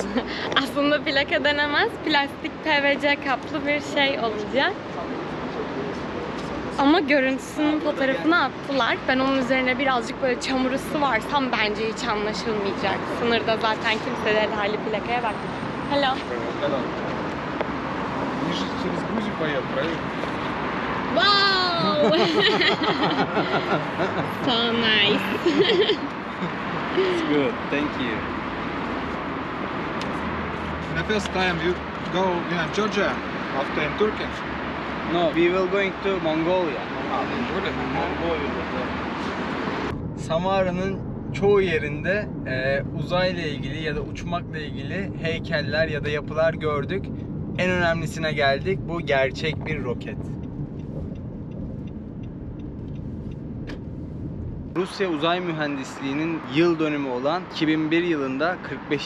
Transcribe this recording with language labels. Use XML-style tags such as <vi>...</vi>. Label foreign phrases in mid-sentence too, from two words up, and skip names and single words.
<tr>Aslında plaka denemez. Plastik PVC kaplı bir şey olacak. Ama görüntüsünün fotoğrafını attılar. Ben onun üzerine birazcık böyle çamuru sıvarsam bence hiç anlaşılmayacak. Sınırda zaten kimse de hali plakaya bak.</tr> <en>Hello.</en> <ru>Через Грузию поехал, правильно?</ru> <en>Wow! So nice. It's good. Thank you. The first time you go in Georgia, after in Turkey. No, we will going to Mongolia.</en> <tr>Samara'nın çoğu yerinde uzayla ilgili ya da uçmakla ilgili heykeller ya da yapılar gördük. En önemlisine geldik. Bu gerçek bir roket. Rusya Uzay Mühendisliği'nin yıl dönümü olan 2001 yılında 45.</tr>